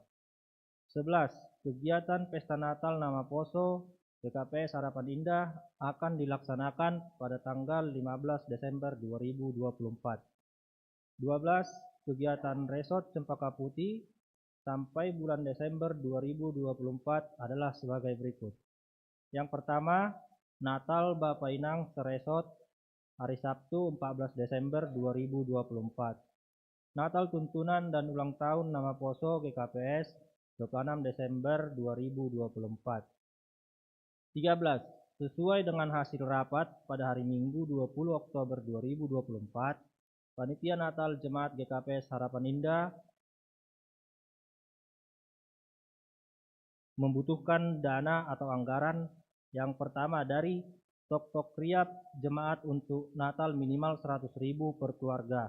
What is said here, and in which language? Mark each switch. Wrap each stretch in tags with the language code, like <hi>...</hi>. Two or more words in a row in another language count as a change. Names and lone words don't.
<id>11. Kegiatan Pesta Natal Nama Poso GKPS Harapan Indah akan dilaksanakan pada tanggal 15 Desember 2024. 12. Kegiatan Resort Cempaka Putih sampai bulan Desember 2024 adalah sebagai berikut. Yang pertama, Natal Bapa Inang Seresort hari Sabtu 14 Desember 2024. Natal Tuntunan dan Ulang Tahun Nama Poso GKPS 26 Desember 2024. 13. Sesuai dengan hasil rapat pada hari Minggu 20 Oktober 2024, Panitia Natal Jemaat GKPS Harapan Indah membutuhkan dana atau anggaran yang pertama dari Tok Riap Jemaat untuk Natal minimal 100.000 per keluarga.</id>